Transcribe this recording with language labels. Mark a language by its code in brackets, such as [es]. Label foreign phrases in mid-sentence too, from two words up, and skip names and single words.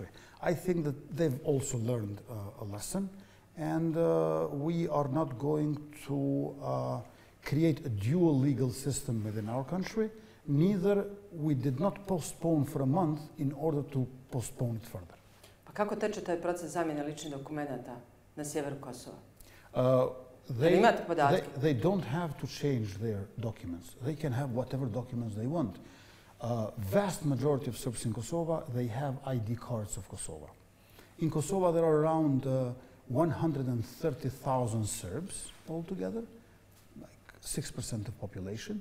[en] I think that they've also learned a lesson, and we are not going to create a dual legal system within our country. Neither we did not postpone for a month in order to postpone it further. [sr] Pa kako teče taj proces zamjene ličnih dokumenata na sjeveru Kosova? [en] They don't have to change their documents. They can have whatever documents they want. Vast majority of Serbs in Kosovo, they have ID cards of Kosovo. In Kosovo, there are around 130,000 Serbs altogether, like 6% of population.